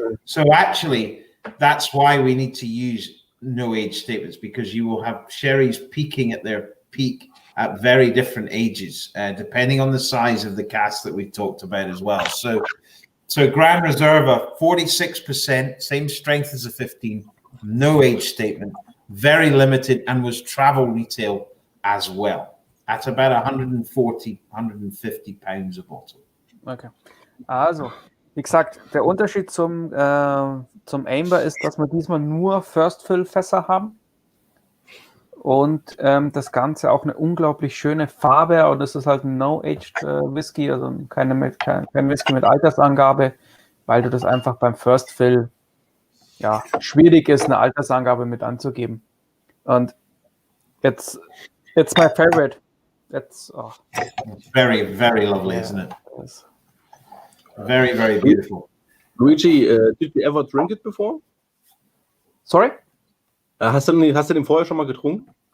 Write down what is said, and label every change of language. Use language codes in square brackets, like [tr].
[en] So actually, that's why we need to use no age statements, because you will have sherries peaking at their peak at very different ages, depending on the size of the cask that we've talked about as well. So Grand Reserva, 46%, same strength as a 15, no age statement, very limited, and was travel retail as well, at about 140, 150 pounds a bottle. Okay. [de] Also, wie gesagt, der Unterschied zum Amber ist, dass wir diesmal nur First-Fill-Fässer haben und das Ganze auch eine unglaublich schöne Farbe, und es ist halt ein No-Aged Whisky, also kein Whisky mit Altersangabe, weil du das einfach beim First-Fill schwierig ist, eine Altersangabe mit anzugeben. [en] Und it's my favorite. It's Very, very lovely, isn't it? Very, very beautiful. Luigi, did you ever drink it before? Sorry? [de] Hast du den vorher schon mal getrunken?